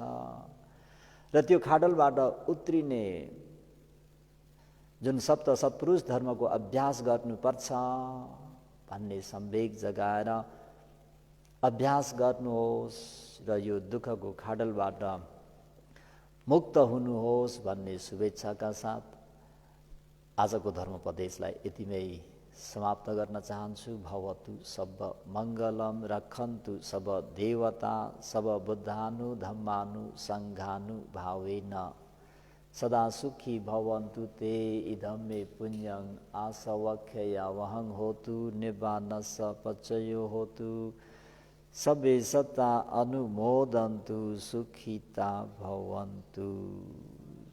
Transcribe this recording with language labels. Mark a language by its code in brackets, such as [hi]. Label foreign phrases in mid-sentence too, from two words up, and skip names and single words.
[ne] र त्यो खाडलबाट उत्रिने जुन सत्पुरुष धर्मको अभ्यास गर्नुपर्छ भन्ने सम्वेक जगाएर अभ्यास गर्नुहोस् र यो दुःखको खाडलबाट मुक्त हुनुहोस् भन्ने शुभेच्छाका साथ आजको धर्मोपदेशलाई यतिमै समाप्त गर्न चाहन्छु। [pi] भवतु सब मङ्गलम, रक्षन्तु सब देवता, सब बुद्धानु धम्मानु सङ्घानु भावेन, सदा सुखी भवन्तु ते इदं मे पुण्यं आसवख्ययावहं होतु, निब्बानस पचयो होतु, सबे सत्ता अनुमोदन्तु, सुखिता भवन्तु।